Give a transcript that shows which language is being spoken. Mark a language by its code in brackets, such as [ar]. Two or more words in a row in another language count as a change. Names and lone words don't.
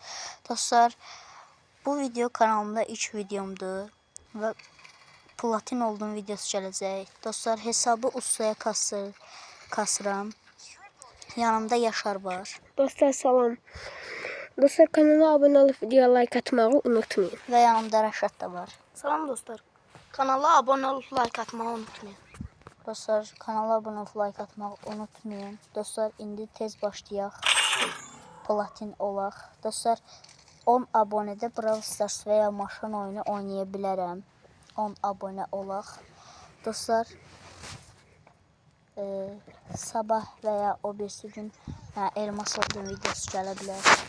[az] Dostlar, bu video kanalımda ilk videomdur və platin olduğum videosu gələcək. Dostlar, hesabı ustaya kasıram. Yanımda Yaşar var. Dostlar salam. [tr] Dostlar kanala abone olup videoya like atmayı unutmayın. [az] Və yanımda Rəşad da var. Salam dostlar. [tr] Kanala abone olup like atmayı unutmayın. Dostlar, kanala abone olup like atmağı unutmayın. [az] Dostlar, indi tez başlayaq. Platin olaq. Dostlar, 10 abonədə Brawl Stars və ya maşın oyunu oynaya bilərəm. 10 abunə olaq. Dostlar, sabah və ya o birisi gün elmas olduğum videosu gələ bilər.